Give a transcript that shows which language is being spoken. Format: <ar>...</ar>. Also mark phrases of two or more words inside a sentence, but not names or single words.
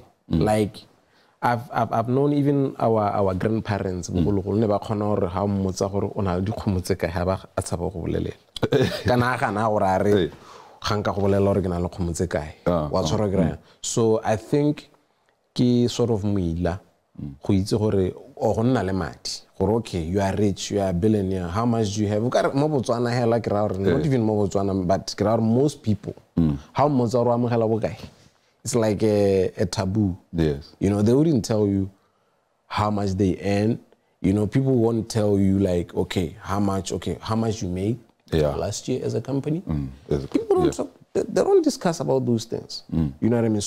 <en>Like I've known even our grandparents. So I think ke sort of</en> <tn>muila go itse gore o go nna le madi gore</tn> <en>okay, you are rich, you are a billionaire, how much do you have?</en> <tn>Mo Botswana hela ke ra</tn> <en>not even</en> <tn>mo Botswana, but ke ra</tn> <en>most people how much are</en> <tn>amogela bokae?</tn> <en>It's like a taboo. Yes. You know, they wouldn't tell you how much they earn. You know, people won't tell you like, okay, how much you made last year as a company. People don't talk. they don't discuss about those things. You know what I mean?</en>